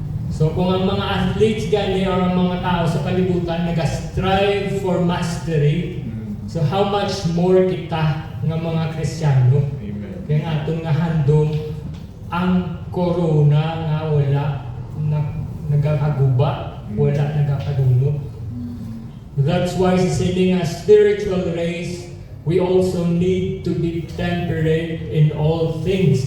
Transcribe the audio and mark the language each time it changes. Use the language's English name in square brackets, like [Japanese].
[Hiligaynon] So kung ang mga athletes gani or ang mga tao sa kalibutan [English] nag-strive for mastery, so how much more [Hiligaynon] kita nga mga Kristiyano? Kaya nga atong nga handom ang corona nga wala nagakaguba, wala nagakadunot. [English] That's why sa siling a spiritual race, we also need to be temperate in all things.